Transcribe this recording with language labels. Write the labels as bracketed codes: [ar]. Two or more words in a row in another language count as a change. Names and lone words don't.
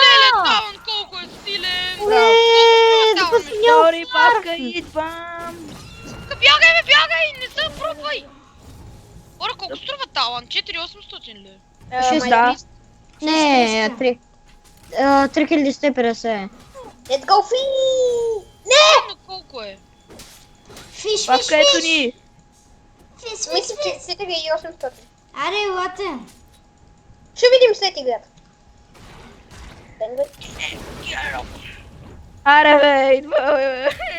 [bg] Леле, Таун колко е силен! Уе, да си няма Сори, бабка, идвам. Бягай, не се пробвай! Хора, колко струва талант? 4800 ли? 600. Не, 3150. [en] Let's go, free! [bg] Но колко е? Фиш. Бабка, ето ни. Фиш. Мисля, че 4800. Аре, елате. Ще видим след играта. Аре, бе, идва, бе.